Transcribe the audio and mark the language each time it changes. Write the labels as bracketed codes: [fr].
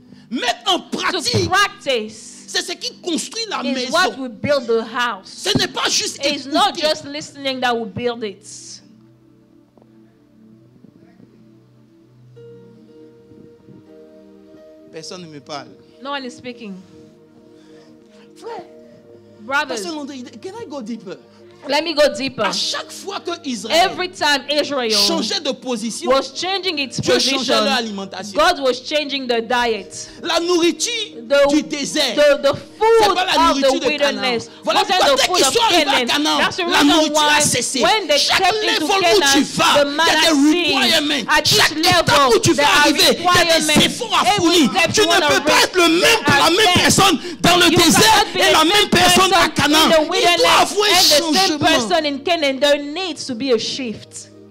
[fr] Mettre en pratique. C'est ce qui construit la maison. Ce n'est pas juste écouter. [en] It's not just listening that will build it. [fr] Personne ne me parle. [en] No one is speaking. [fr] Frère, [en] brothers, can I go deeper? Let me go deeper. [fr] À chaque fois que Israël changeait de position, [en] was changing its position, [fr] changeait leur alimentation. [en] God was changing the diet. [fr] La nourriture du désert, [en] the food of the wilderness. [fr] Voilà pourquoi dès qu'ils sont arrivés à Canaan, la nourriture a cessé. Chaque level où tu vas, il y a des requirements. Chaque étape où tu vas arriver, il y a des efforts à fournir. Tu ne peux pas être le même pour la même personne dans le désert et la même personne à Canaan. Il doit avoir un changement. [en] Person in Canaan, there needs to be a shift.